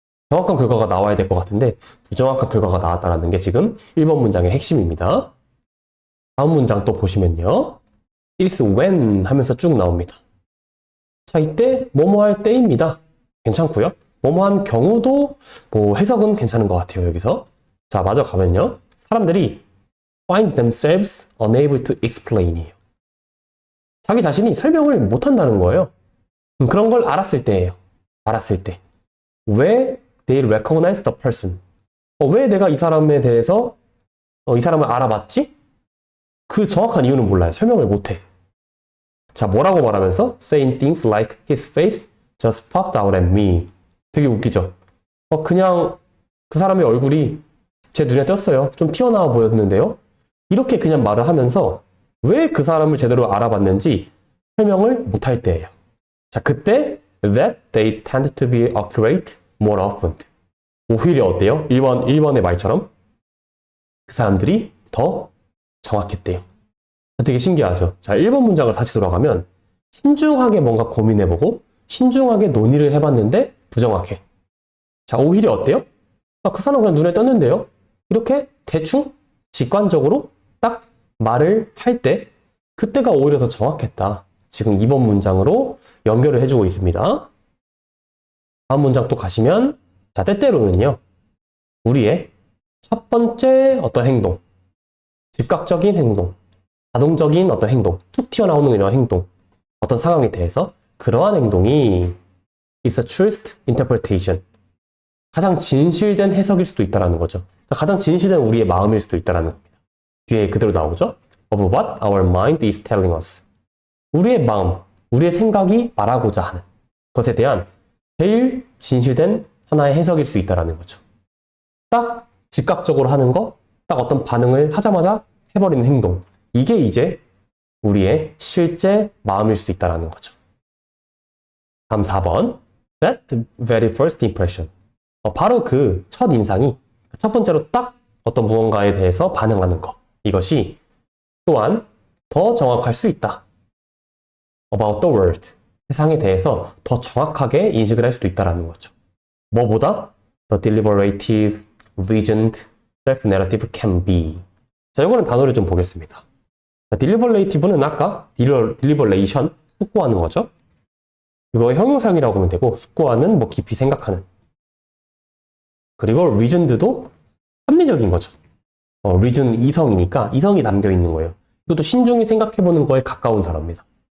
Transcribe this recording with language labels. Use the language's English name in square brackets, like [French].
[Korean] 정확한 결과가 나와야 될 것 같은데 부정확한 결과가 나왔다는 게 지금 1번 문장의 핵심입니다. 다음 문장 또 보시면요. [English] is when [Korean] 하면서 쭉 나옵니다. 자, 이때 뭐뭐 할 때입니다. 괜찮고요. 뭐뭐 한 경우도 뭐 해석은 괜찮은 것 같아요. 여기서. 자, 마저 가면요. 사람들이 [English] find themselves unable to explain이에요. [Korean] 자기 자신이 설명을 못한다는 거예요. 그런 걸 알았을 때예요. 알았을 때. 왜 [English] they recognize the person? [Korean] 왜 내가 이 사람에 대해서 이 사람을 알아봤지? 그 정확한 이유는 몰라요. 설명을 못해. 자, 뭐라고 말하면서? [English] Saying things like his face just popped out at me. [Korean] 되게 웃기죠? 그냥 그 사람의 얼굴이 제 눈에 띄었어요. 좀 튀어나와 보였는데요. 이렇게 그냥 말을 하면서 왜 그 사람을 제대로 알아봤는지 설명을 못할 때예요. 자, 그때 [English] that they tend to be accurate more often. [Korean] 오히려 어때요? 1번의 말처럼 그 사람들이 더 정확했대요. 되게 신기하죠? 자, 1번 문장을 다시 돌아가면 신중하게 뭔가 고민해보고 신중하게 논의를 해봤는데 부정확해. 자, 오히려 어때요? 그 사람 그냥 눈에 떴는데요? 이렇게 대충 직관적으로 딱 말을 할 때 그때가 오히려 더 정확했다. 지금 2번 문장으로 연결을 해주고 있습니다. 다음 문장 또 가시면 자, 때때로는요. 우리의 첫 번째 어떤 행동, 즉각적인 행동, 자동적인 어떤 행동, 툭 튀어나오는 이런 행동, 어떤 상황에 대해서 그러한 행동이 [English] is a truest interpretation. [Korean] 가장 진실된 해석일 수도 있다는 거죠. 가장 진실된 우리의 마음일 수도 있다는 겁니다. 뒤에 그대로 나오죠. [English] of what our mind is telling us. [Korean] 우리의 마음, 우리의 생각이 말하고자 하는 것에 대한 제일 진실된 하나의 해석일 수 있다는 거죠. 딱 즉각적으로 하는 거, 딱 어떤 반응을 하자마자 해버리는 행동. 이게 이제 우리의 실제 마음일 수도 있다는 거죠. 다음 4번. [English] That very first impression. [Korean] 바로 그 첫 인상이 첫 번째로 딱 어떤 무언가에 대해서 반응하는 것. 이것이 또한 더 정확할 수 있다. [English] About the world. [Korean] 세상에 대해서 더 정확하게 인식을 할 수도 있다는 거죠. 뭐보다? [English] The deliberative, reasoned, self-narrative can be. [Korean] 자, 이거는 단어를 좀 보겠습니다. deliberate는 아까 deliberation, 숙고하는 거죠. 그거의 형용사형이라고 보면 되고 숙고하는, 뭐 깊이 생각하는. 그리고 reasoned도 합리적인 거죠. reason 이성이니까 이성이 담겨 있는 거예요. 이것도 신중히 생각해보는 거에 가까운 단어입니다.